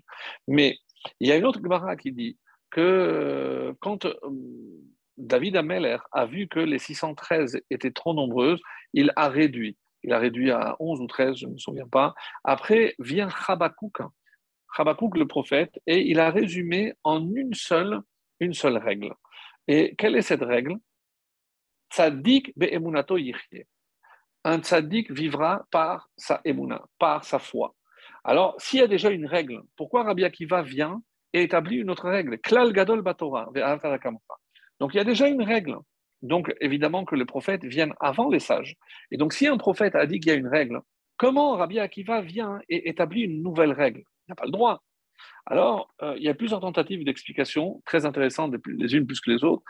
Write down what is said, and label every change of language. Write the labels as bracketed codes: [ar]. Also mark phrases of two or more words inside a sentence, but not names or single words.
[fr] Mais il y a une autre Gemara qui dit que quand David Ameller a vu que les 613 étaient trop nombreuses, il a réduit. Il a réduit à 11 ou 13, je ne me souviens pas. Après vient Habakkuk, le prophète, et il a résumé en une seule règle. Et quelle est cette règle? [he] צדיק באמונתו יחיה. [fr] Un tzaddik vivra par sa emuna, par sa foi. Alors, s'il y a déjà une règle, pourquoi Rabbi Akiva vient et établit une autre règle? [he] כלל גדול בתורה, [fr] donc, il y a déjà une règle. Donc, évidemment que le prophète vienne avant les sages. Et donc, si un prophète a dit qu'il y a une règle, comment Rabbi Akiva vient et établit une nouvelle règle? Il n'a pas le droit. Alors, il y a plusieurs tentatives d'explication très intéressantes, les unes plus que les autres.